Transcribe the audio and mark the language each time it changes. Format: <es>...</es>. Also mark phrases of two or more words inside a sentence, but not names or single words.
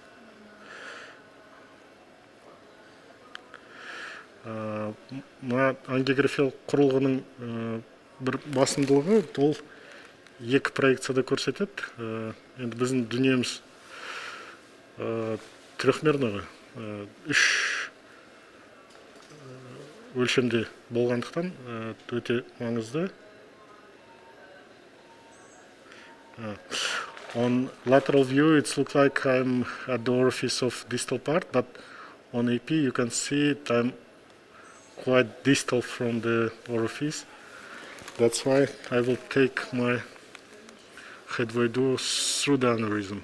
<kk>Мына ангиографиялық құрылғының бір басымдылығы ол екі проекцияда көрсетеді. Енді біздің дүниеміз трехмерный, үш өлшемде болғандықтан өте маңызды.</kk> <en>On lateral view, it looks like I'm at the orifice of distal part, but on AP you can see that I'm quite distal from the orifice. That's why I will take my headway duo through the aneurysm.</en>